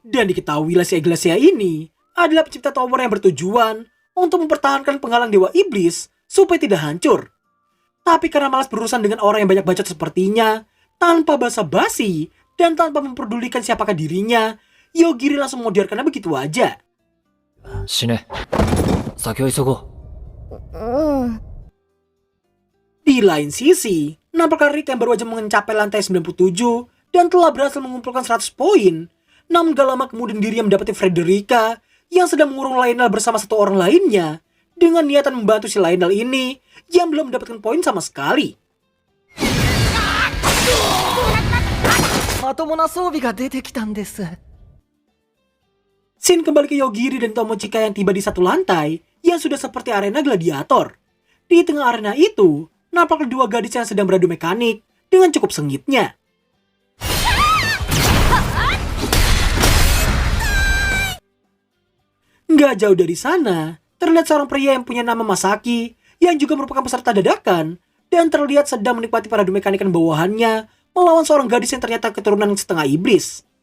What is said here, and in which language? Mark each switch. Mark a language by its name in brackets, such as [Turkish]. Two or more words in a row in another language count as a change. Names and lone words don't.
[Indonesian] Dan diketahuilah si Iglesia ini adalah pencipta tower yang bertujuan untuk mempertahankan penghalang Dewa Iblis supaya tidak hancur. Tapi karena malas berurusan dengan orang yang banyak bacot sepertinya, tanpa basa-basi dan tanpa memperdulikan siapakah dirinya, Yogiri langsung membiarkannya begitu aja. [Japanese] 死ね。先を急ごう。 [Indonesian] Di lain sisi, nampaknya Rick yang baru aja mencapai lantai 97 dan telah berhasil mengumpulkan 100 poin. Namun gak lama kemudian dirinya mendapati Frederica yang sedang mengurung Lionel bersama satu orang lainnya dengan niatan membantu si Lionel ini yang belum mendapatkan poin sama sekali. [Japanese] まともな装備が出てきたんです。 [Indonesian] Scene kembali ke Yogiri dan Tomochika yang tiba di satu lantai yang sudah seperti arena gladiator. Di tengah arena itu, nampak kedua gadis yang sedang beradu mekanik dengan cukup sengitnya. Nggak jauh dari sana, terlihat seorang pria yang punya nama Masaki yang juga merupakan peserta dadakan dan terlihat sedang menikmati parade mekanikan bawahannya melawan seorang gadis yang ternyata keturunan setengah iblis.